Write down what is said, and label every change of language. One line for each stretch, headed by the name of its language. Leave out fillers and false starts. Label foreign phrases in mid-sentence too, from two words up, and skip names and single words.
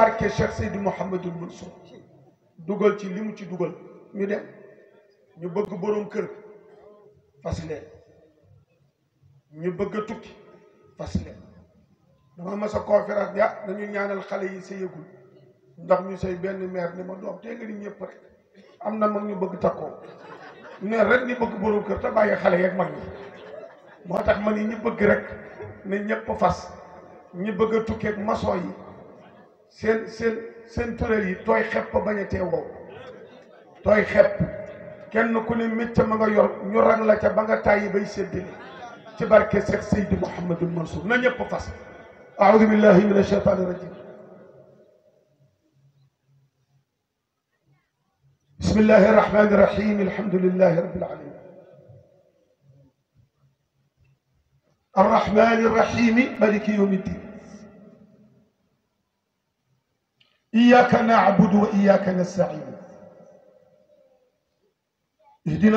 Wolof: barke Cheikh Seydi Mouhamadou Mansour dugal ci li mu ci dugal ñu dem ñu bëgg borom kër fas leen ñu bëgg a tukki fas leen dama mas a conférence ya dañu ñaanal xale yi sëyagul ndax ñu sëy benn maire ni ma doom tee nga di ñëpp rek am na mag ñu bëgg takkoo ne rek ñu bëgg borom kër te bàyyi xale yeeg mag ñi moo tax ma ni ñu bëgg rek ne ñëpp fas ñu bëgg a tukkeeg maçon yi seen tureel yi tooy xepp bañ a tee wow tooy xepp kenn ku ne métier ma nga yor ñu rang la ca ba nga tàyyi bay séddale ci barke Cheikh Seydi Mouhamadou Mansour na ñëpp fas
Arabic: أعوذ بالله من الشيطان الرجيم بسم الله الرحمن الرحيم الحمد لله رب العالمين الرحمن الرحيم مالك يوم الدين إياك نعبد وإياك نستعين اهدنا